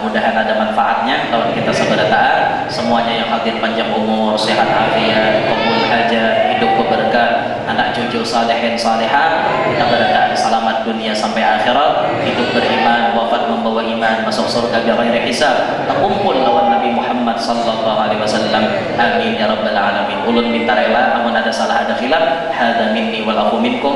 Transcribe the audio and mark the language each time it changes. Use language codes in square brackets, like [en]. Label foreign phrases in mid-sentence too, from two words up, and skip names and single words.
[bjn] Mudahan ada manfaatnya lawan kita sabar taat. Semuanya yang hadir panjang umur, sehat afiat, qabul hajat, hidup berkah, anak cucu salihin salihah, kita berada selamat dunia sampai akhirat, hidup beriman, wafat membawa iman, masuk surga [ar] بغير حساب, [bjn] terkumpul lawan Nabi Muhammad [ar] صلى الله عليه وسلم. آمين يا رب العالمين. [bjn] Ulun minta rela amun ada salah ada khilaf, [ar] هذا مني والعفو منكم.